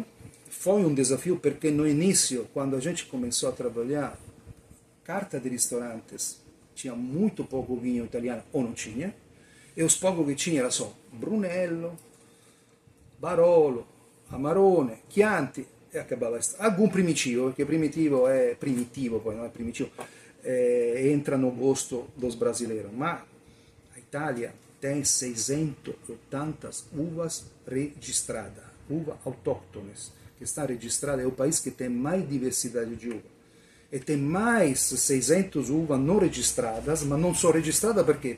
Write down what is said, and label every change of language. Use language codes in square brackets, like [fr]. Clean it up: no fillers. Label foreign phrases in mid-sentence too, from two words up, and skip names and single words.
[pt] Foi um desafio porque no início, quando a gente começou a trabalhar, carta de restaurantes tinha muito pouco vinho italiano ou não tinha, e os poucos che tinha era só Brunello, Barolo, Amarone, Chianti e acabava. [it] Algum primitivo, perché primitivo è primitivo, poi non è primitivo, [pt] entra no gosto dos brasileiros. Ma a Itália tem 680 uvas registradas, uvas autóctones, que estão registradas, é o país que tem mais diversidade de uva. E tem mais 600 uvas não registradas, mas não são registradas por quê?